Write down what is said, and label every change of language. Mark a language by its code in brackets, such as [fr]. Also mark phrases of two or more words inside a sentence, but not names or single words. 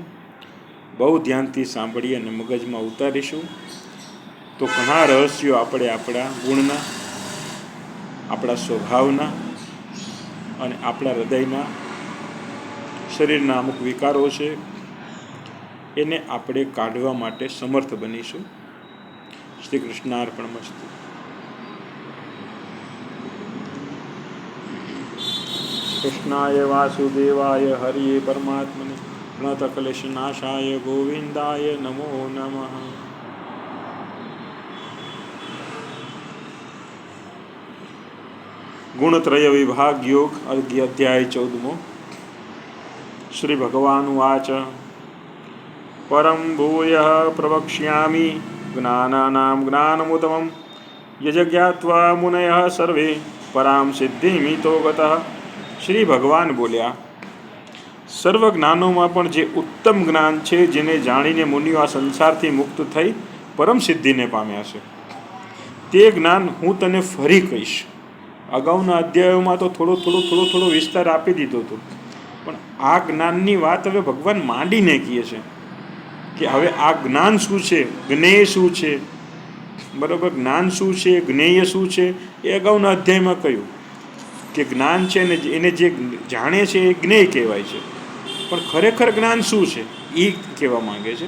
[gu] બહુ ધ્યાનથી સાંભળી અને મગજમાં ઉતારીશું તો ઘણા રહસ્યો આપણે આપણા ગુણના, આપણા સ્વભાવના અને આપણા હૃદયના, શરીરના અમુક વિકારો છે એને આપણે કાઢવા માટે સમર્થ બનીશું. [sa] શ્રી કૃષ્ણાર્પણમસ્તુ. કૃષ્ણાય વાસુદેવાય હરિયે પરમાત્મને પ્रणतकलेशनाशाय गोविन्दाय नमो नमः. [gu] ગુણત્રય વિભાગ યોગ અધ્યાય 14મો. [sa] श्री भगवान उवाच परं भूयः प्रवक्ष्यामि ज्ञानानां ज्ञानमुत्तमं यज्ञात्वा मुनयः सर्वे परां सिद्धिमितो गतः. [gu] શ્રી ભગવાન બોલ્યા, સર્વ જ્ઞાનોમાં પણ જે ઉત્તમ જ્ઞાન છે જેને જાણીને મુનિઓ આ સંસારથી મુક્ત થઈ પરમ સિદ્ધિને પામ્યા છે તે જ્ઞાન હું તને ફરી કહીશ. અગાઉના અધ્યાયોમાં તો થોડો વિસ્તાર આપી દીધો હતો, પણ આ જ્ઞાનની વાત હવે ભગવાન માંડીને કહે છે કે હવે આ જ્ઞાન શું છે, જ્ઞેય શું છે, બરાબર, જ્ઞાન શું છે, જ્ઞેય શું છે એ અગાઉના અધ્યાયમાં કહ્યું કે જ્ઞાન છે ને એને જે જાણે છે એ જ્ઞેય કહેવાય છે, પણ ખરેખર જ્ઞાન શું છે એ કહેવા માંગે છે.